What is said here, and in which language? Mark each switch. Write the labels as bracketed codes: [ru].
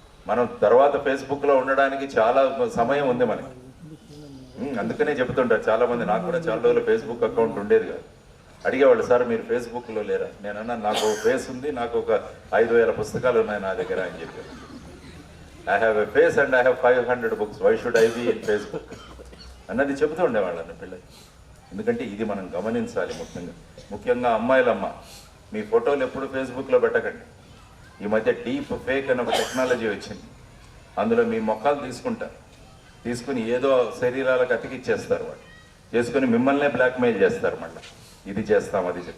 [te] మనం తర్వాత ఫేస్బుక్లో ఉండడానికి చాలా సమయం ఉంది మనకి. అందుకనే చెబుతుంటారు చాలామంది, నాకు కూడా చాలా రోజులు ఫేస్బుక్ అకౌంట్ ఉండేది కాదు. అడిగేవాళ్ళు, సార్ మీరు ఫేస్బుక్లో లేరా? నేనన్నా, నాకు ఒక ఫేస్ ఉంది, నాకు ఒక 5,000 పుస్తకాలు ఉన్నాయి నా దగ్గర అని చెప్పారు. [en] I have a face and I have 500 books. Why should I be in Facebook? [te] అన్నది చెబుతూ ఉండేవాళ్ళని పిల్లలు. ఎందుకంటే ఇది మనం గమనించాలి. ముఖ్యంగా అమ్మాయిలమ్మ, మీ ఫోటోలు ఎప్పుడు ఫేస్బుక్లో పెట్టకండి. ఈ మధ్య డీప్ ఫేక్ అనే ఒక టెక్నాలజీ వచ్చింది. అందులో మీ మొక్కలు తీసుకుని ఏదో శరీరాలకు అతికిచ్చేస్తారు. వాళ్ళు చేసుకుని మిమ్మల్నే బ్లాక్మెయిల్ చేస్తారు. మళ్ళీ ఇది చేస్తాం అది చేస్తాం.